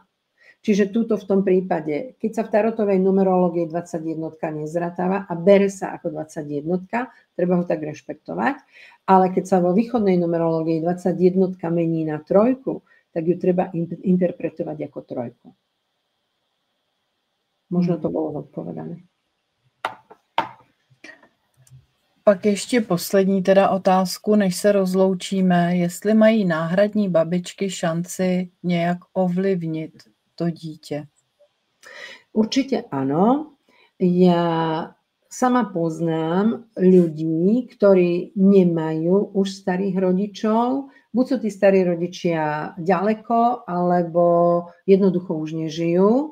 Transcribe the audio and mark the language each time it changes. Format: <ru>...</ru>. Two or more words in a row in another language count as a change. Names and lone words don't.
<sk>Čiže túto v tom prípade, keď sa v tarotovej numerológii 21 nezratáva a bere sa ako 21, treba ho tak rešpektovať, ale keď sa vo východnej numerológii 21 mení na 3, tak ju treba interpretovať ako 3. Možno to bolo odpovedané.</sk> <cs>Pak ještě poslední teda otázku, než se rozloučíme, jestli mají náhradní babičky šanci nějak ovlivnit to dítě.</cs> <sk>Určite áno. Ja sama poznám ľudí, ktorí nemajú už starých rodičov. Buď sú tí starí rodičia ďaleko, alebo jednoducho už nežijú.</sk>